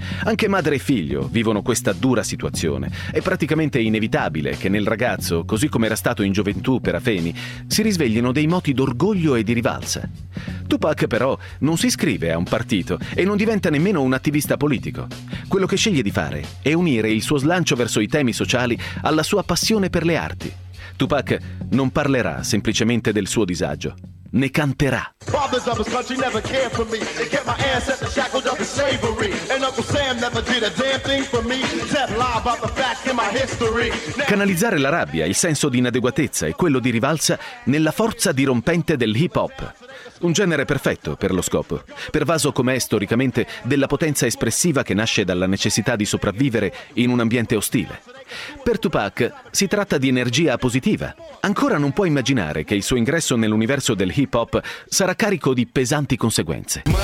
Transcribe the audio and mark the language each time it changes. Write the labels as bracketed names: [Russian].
[Italian] Anche madre e figlio vivono questa dura situazione. È praticamente inevitabile che nel ragazzo, così come era stato in gioventù per Afeni, si risveglino dei moti d'orgoglio e di rivalsa. Tupac, però, non si iscrive a un partito e non diventa nemmeno un attivista politico. Quello che sceglie di fare è unire il suo slancio verso i temi sociali alla sua passione per le arti. Tupac non parlerà semplicemente del suo disagio, ne canterà. [English] Fathers of his country never cared for me. They kept my ass at the shackles of slavery. And Uncle Sam never did a damn thing for me. Said lie about the fact in my history. [Italian] Canalizzare la rabbia, il senso di inadeguatezza e quello di rivalsa nella forza dirompente del hip hop. Un genere perfetto per lo scopo, pervaso com'è storicamente della potenza espressiva che nasce dalla necessità di sopravvivere in un ambiente ostile. Per Tupac si tratta di energia positiva. Ancora non può immaginare che il suo ingresso nell'universo del hip hop sarà carico di pesanti conseguenze.